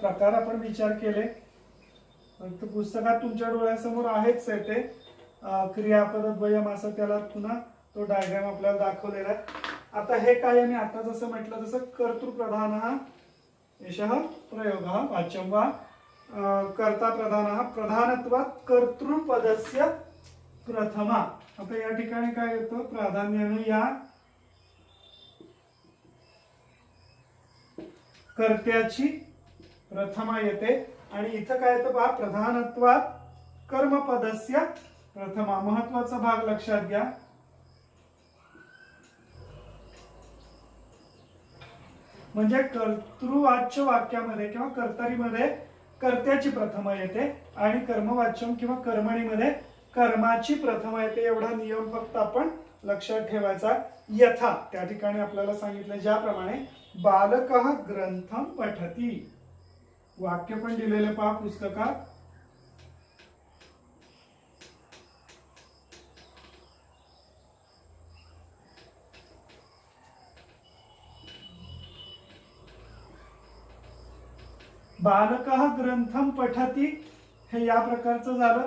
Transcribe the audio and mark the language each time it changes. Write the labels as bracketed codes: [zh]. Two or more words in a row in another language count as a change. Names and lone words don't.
[mr] प्रकार आपण विचार केले तर पुस्तकात तुमच्या डोळ्यासमोर आहेच आहे ते क्रियापद द्वयम असं त्याला पुन्हा तो डायग्राम आपल्याला दाखवलेला आहे. आता हे काय मी आता जसं म्हटलं तसं [sa] कर्तृप्रधानः एषः प्रयोगः वाच्यं वा कर्ता प्रधानः प्रधानत्वात् कर्तृपदस्य प्रथमा. [mr] आता या ठिकाणी काय येतं प्राधान्याने या कर्त्याची प्रथमा येते आणि इथं काय येतं पहा [sa] प्रधानत्वात् कर्मपदस्य प्रथमा. [mr] महत्वाचा भाग लक्षात घ्या. म्हणजे कर्तृवाच्य वाक्यामध्ये किंवा कर्तरीमध्ये कर्त्याची प्रथमा येते आणि कर्मवाच्यम किंवा कर्मणीमध्ये कर्माची प्रथमा येते. एवढा नियम फक्त आपण लक्षात ठेवायचा. यथा त्या ठिकाणी आपल्याला सांगितलं ज्याप्रमाणे [sa] बालकः ग्रंथम पठती. [mr] वाक्य पण दिलेले पहा पुस्तकात. [sa] बालकः ग्रंथम पठती [mr] हे या प्रकारचं झालं.